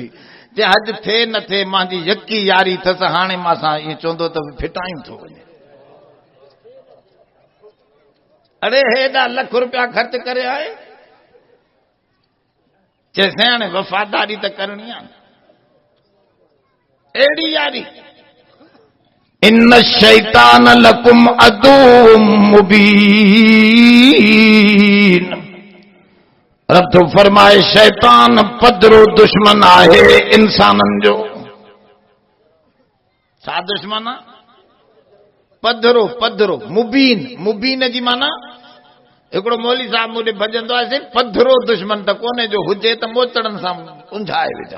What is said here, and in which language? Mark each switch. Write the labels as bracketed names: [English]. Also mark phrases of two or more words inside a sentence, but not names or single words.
[Sindhi] जे हज थिए न थिए मुंहिंजी यकी यारी अथसि, हाणे मां सां ईअं चवंदो त फिटायूं थो वञे। अरे हेॾा लख रुपया ख़र्च करे आए, चइसि हाणे वफ़ादारी त करणी आहे, अहिड़ी यारी। [Arabic] إن الشيطان لكم عدو مبين. [Sindhi] रब तो फरमाए शैतान पधरो दुश्मन आहे इंसाननि जो। छा दुश्मन आहे? पधरो पधरो। मुबीन, मुबीन जी माना हिकिड़ो मौली साहब मूंखे भॼंदो आहे, पधरो दुश्मन त कोन्हे, जो हुजे त मोचड़नि सां उंझाए विझूं।